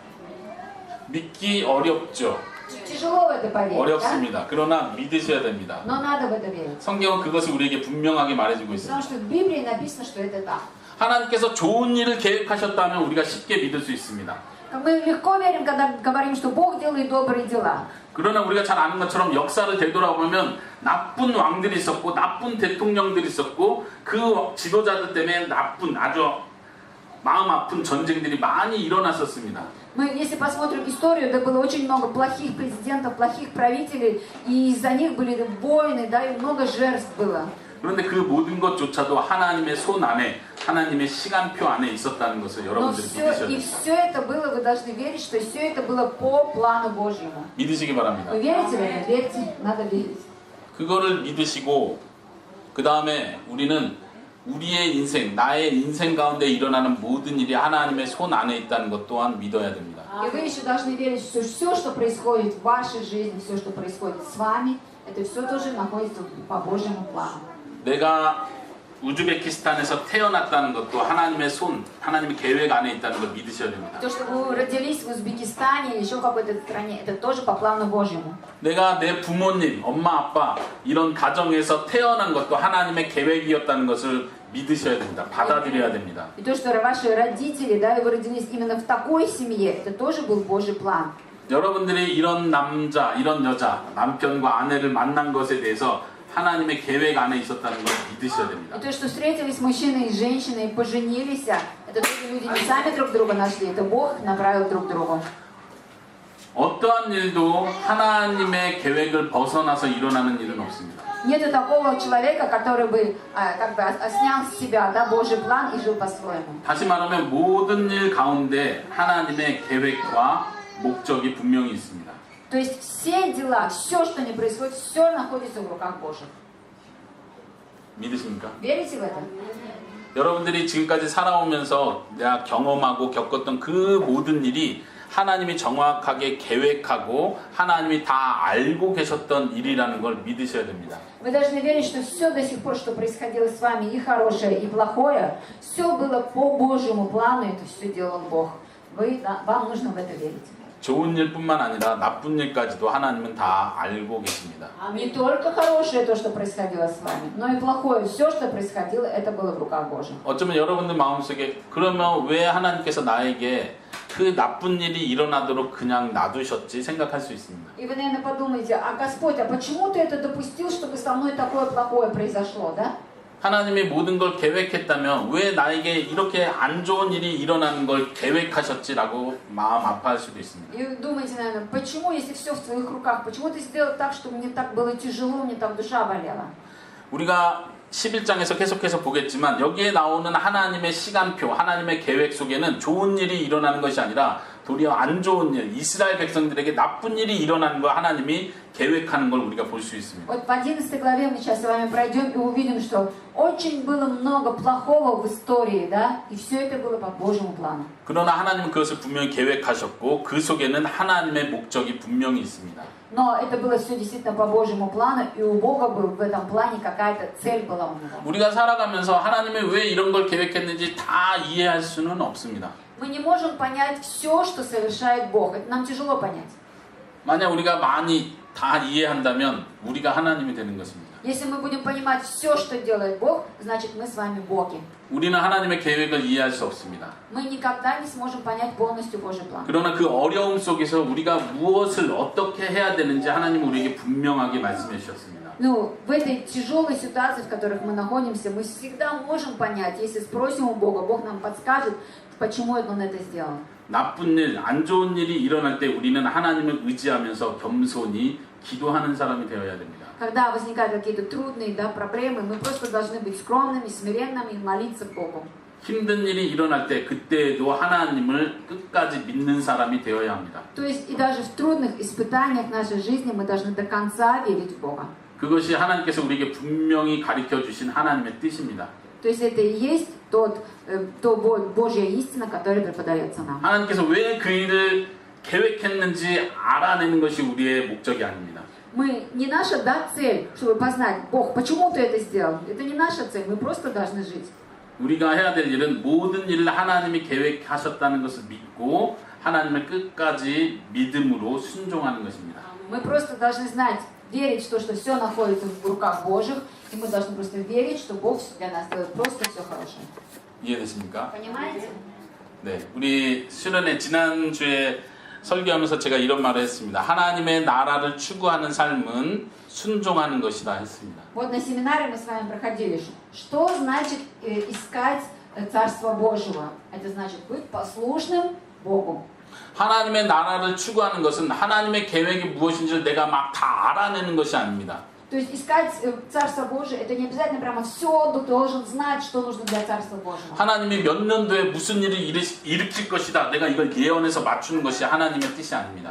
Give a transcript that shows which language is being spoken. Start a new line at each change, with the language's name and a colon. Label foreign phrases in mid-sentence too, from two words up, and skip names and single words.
Korean: 믿기 어렵죠.
Russian: Тяжело в это поверить, да?
Korean: 어렵습니다. 그러나 믿으셔야 됩니다.
Russian: Но надо в это верить.
Korean: 성경은 그것을 우리에게 분명하게 말해주고 있습니다.
Russian: Потому что в Библии написано, что это так.
Korean: 하나님께서 좋은 일을 계획하셨다면 우리가 쉽게 믿을 수 있습니다.
Russian: Мы легко верим, когда говорим, что Бог делает добрые дела.
Korean: 그러나 우리가 잘 아는 것처럼 역사를 되돌아보면 나쁜 왕들이 있었고 나쁜 대통령들이 있었고 그 지도자들 때문에 나쁜 아주 마음 아픈 전쟁들이 많이 일어났었습니다.
Russian: Мы, если посмотрим историю, да было очень много плохих президентов, плохих правителей, и из-за них были войны, да, и много жертв было.
Korean: 그런데 그 모든 것조차도 하나님의 손 안에 하나님의 시간표 안에 있었다는 것을
Russian: Но
Korean: 여러분들이
Russian: все,
Korean: 믿으셔야
Russian: и
Korean: 됩니다.
Russian: все это было, вы должны верить, что все это было по плану Божьему.
Korean: 믿으시기 바랍니다.
Russian: Вы верите в это? Верьте, надо верить.
Korean: 그거를 믿으시고 그 다음에 우리는 우리의 인생, 나의 인생 가운데 일어나는 모든 일이 하나님의 손 안에 있다는 것 또한 믿어야 됩니다.
Russian: И вы еще должны верить, что все, что происходит в вашей жизни, все, что происходит с вами, это все тоже находится по Божьему плану.
Korean: 내가 우즈베키스탄에서 태어났다는 것도 하나님의 손, 하나님의 계획 안에 있다는 걸 믿으셔야 됩니다.
Russian: То, что вы родились в Узбекистане или еще в какой-то стране, это тоже по плану Божьему.
Korean: 내가 내 부모님, 엄마, 아빠 이런 가정에서 태어난 것도 하나님의 계획이었다는 것을 믿으셔야 됩니다. 받아들여야 됩니다.
Russian: И то, что ваши родители, да, и вы родились именно в такой семье, это тоже был Божий план.
Korean: 여러분들이 이런 남자, 이런 여자, 남편과 아내를 만난 것에 대해서 하나님의 계획 안에 있었다는 걸 믿으셔야 됩니다.
Russian: И то, что встретились мужчина и женщина и поженились, это тоже люди не сами друг друга нашли, это Бог направил друг к другу.
Korean: 어떠한 일도 하나님의 계획을 벗어나서 일어나는 일은 없습니다.
Russian: Нету такого человека, который бы как бы снял с себя, да, Божий план и жил по-своему.
Korean: 다시 말하면 모든 일 가운데 하나님의 계획과 목적이 분명히 있습니다.
Russian: То есть все дела, все, что не происходит, все находится в руках Божьих.
Korean: 믿으십니까?
Russian: Верите в это?
Korean: 여러분들이 지금까지 살아오면서 내가 경험하고 겪었던 그 모든 일이 하나님이 정확하게 계획하고 하나님이 다 알고 계셨던 일이라는 걸 믿으셔야 됩니다.
Russian: Вы должны верить, что все до сих пор, что происходило с вами, и хорошее, и плохое, все было по Божьему плану, это все делал Бог. Вам нужно в это верить.
Korean: 좋은 일뿐만 아니라 나쁜 일까지도 하나님은 다 알고 계십니다.
Russian: Не только хорошее то, что происходило с вами, но и плохое. Все, что происходило, это было в руках Божьих.
Korean: 어쩌면 여러분들 마음속에 그러면 왜 하나님께서 나에게 그 나쁜 일이 일어나도록 그냥 놔두셨지 생각할 수 있습니다.
Russian: И вы, наверное, подумаете, а Господь, а почему ты это допустил, чтобы со мной такое плохое произошло, да?
Korean: 하나님이 모든 걸 계획했다면 왜 나에게 이렇게 안 좋은 일이 일어나는 걸 계획하셨지라고 마음 아파할 수도 있습니다.
Russian: И вы думаете, наверное, почему, если все в твоих руках, почему ты сделал так, чтобы мне так было тяжело, мне так душа болела?
Korean: 우리가 11장에서 계속해서 보겠지만 여기에 나오는 하나님의 시간표, 하나님의 계획 속에는 좋은 일이 일어나는 것이 아니라 도리어 안 좋은 일, 이스라엘 백성들에게 나쁜 일이 일어나는 걸 하나님이 계획하는 걸 우리가 볼 수 있습니다.
Russian: Вот в 11 главе мы сейчас с вами пройдем и увидим, что очень было много плохого в истории, да, и все это было по Божьему плану.
Korean: 그러나 하나님은 그것을 분명히 계획하셨고 그 속에는 하나님의 목적이 분명히 있습니다.
Russian: Но это было все действительно по Божьему плану, и у Бога был в этом плане какая-то цель была у него.
Korean: 우리가 살아가면서 하나님이 왜 이런 걸 계획했는지 다 이해할 수는 없습니다.
Russian: Мы не можем понять все, что совершает Бог. Это нам тяжело понять.
Korean: 만약 우리가 많이 다 이해한다면 우리가 하나님이 되는 것입니다.
Russian: Если мы будем понимать все, что делает Бог, значит мы с вами боги.
Korean: 우리는 하나님의 계획을 이해할 수 없습니다.
Russian: Мы никогда не сможем понять полностью Божий план.
Korean: 그러나 그 어려움 속에서 우리가 무엇을 어떻게 해야 되는지 하나님은 우리에게 분명하게 말씀해 주셨습니다.
Russian: Ну, в этой тяжелой ситуации, в которой мы находимся, мы всегда можем понять, если спросим у Бога, Бог нам подскажет, почему Он это сделал.
Korean: 나쁜 일, 안 좋은 일이 일어날 때 우리는 하나님을 의지하면서 겸손히 기도하는 사람이 되어야 됩니다.
Russian: Когда возникают какие-то трудные, да, проблемы, мы просто должны быть скромными, смиренными и молиться к Богу.
Korean: 힘든 일이 일어날 때 그때에도 하나님을 끝까지 믿는 사람이 되어야 합니다.
Russian: То есть и даже в трудных испытаниях нашей жизни мы должны до конца верить в Бога.
Korean: 그것이 하나님께서 우리에게 분명히 가르쳐 주신 하나님의 뜻입니다.
Russian: То есть это и есть то Божья истина, которая преподается нам.
Korean: 하나님께서 왜 그 일을 계획했는지 알아내는 것이 우리의 목적이 아닙니다.
Russian: Мы не наша, да, цель, чтобы познать, Бог, почему ты это сделал? Это не наша цель, мы просто должны жить.
Korean: 우리가 해야 될 일은 모든 일을 하나님이 계획하셨다는 것을 믿고 하나님의 끝까지 믿음으로 순종하는 것입니다.
Russian: Мы просто должны знать, верить в то, что все находится в руках Божьих, и мы должны просто верить, что Бог для нас делает просто все хорошее.
Korean: 이해되십니까?
Russian: Понимаете?
Korean: 네, 우리 수련회 지난주에 설교하면서 제가 이런 말을 했습니다. 하나님의 나라를 추구하는 삶은 순종하는 것이다 했습니다.
Russian: Вот на семинаре мы с вами проходили, что значит искать Царство Божьего. Это значит быть послушным Богу.
Korean: 하나님의 나라를 추구하는 것은 하나님의 계획이 무엇인지를 내가 막 다 알아내는 것이 아닙니다.
Russian: То есть искать Царство Божие, это не обязательно прямо все, ты должен знать, что нужно для Царства Божьего.
Korean: 하나님이 몇 년도에 무슨 일을 일으킬 것이다. 내가 이걸 예언해서 맞추는 것이 하나님의 뜻이 아닙니다.